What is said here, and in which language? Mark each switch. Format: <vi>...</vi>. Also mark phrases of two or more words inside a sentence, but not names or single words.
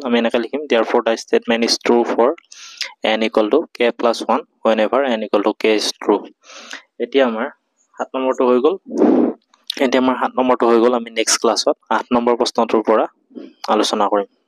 <as>আমি এনেকৈ লিখিম</as> <en>therefore the statement is true for n equal to k plus 1 whenever n equal to k is true.</en> <as>এতিয়া আমাৰ 7 নম্বৰটো হৈ গল. এতিয়া আমাৰ 7 নম্বৰটো হৈ গল, আমি নেক্সট ক্লাছত 8 নম্বৰ প্ৰশ্নটোৰ পৰা আলোচনা কৰিম.</as>